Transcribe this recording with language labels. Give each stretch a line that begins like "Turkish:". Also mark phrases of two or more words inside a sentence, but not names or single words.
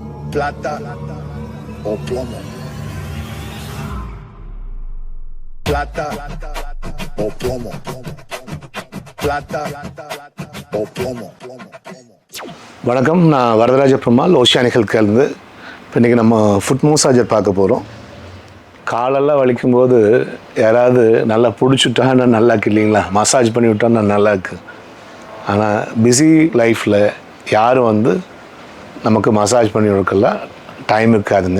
Spanish: plata o plomo. Plata o plomo. Plata o plomo.
Tamil: வணக்கம், நான் வரதராஜ பெருமாள் ஓஷியானிக் ஹெல்த்கேர்லேருந்து. இப்போ இன்றைக்கி நம்ம
English: foot massager
Tamil: பார்க்க போகிறோம். காலெல்லாம் வலிக்கும்போது யாராவது நல்லா பிடிச்சிட்டான்னா நல்லா இருக்கு இல்லைங்களா, மசாஜ் பண்ணி விட்டோன்னா நல்லா இருக்கு. ஆனால்
English: busy life
Tamil: யாரும் நமக்கு மசாஜ் பண்ணி கொடுக்கலாம் டைம் இருக்காதுங்க.